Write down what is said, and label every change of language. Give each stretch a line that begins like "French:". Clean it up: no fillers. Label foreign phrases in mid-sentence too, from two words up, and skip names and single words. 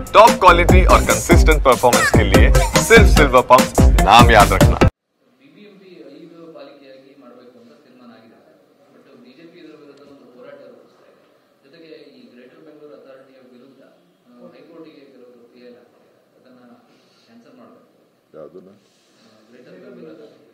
English: top quality
Hindi: और
English: consistent performance
Hindi: के लिए सिर्फ सिल्वर पंप नाम याद रखना।
Kannada: ಬಿಬಿಎಂಪಿ 5 ಪಾಲಿಕೆಯಾಗಿ ಮಾಡಬೇಕು ಅಂತ ತೀರ್ಮಾನ ಆಗಿದೆ. ಬಟ್ ಬಿಜೆಪಿ ಇದರ ವಿರುದ್ಧ ಒಂದು ಹೋರಾಟ ರೂಪಿಸ್ತಾ ಇದೆ. ಜೊತೆಗೆ ಈ ಗ್ರೇಟರ್ ಬೆಂಗಳೂರು ಅಥಾರಿಟಿಯ ವಿರುದ್ಧ ಹೈಕೋರ್ಟ್ಗೆ ಕೆಲವರು ಪಿಎಲ್ ಹಾಕ್ತಾರೆ. ಅದನ್ನ ಕ್ಯಾನ್ಸಲ್ ಮಾಡಬೇಕು. ಯಾವುದನ್ನ? ಗ್ರೇಟರ್ ಬೆಂಗಳೂರು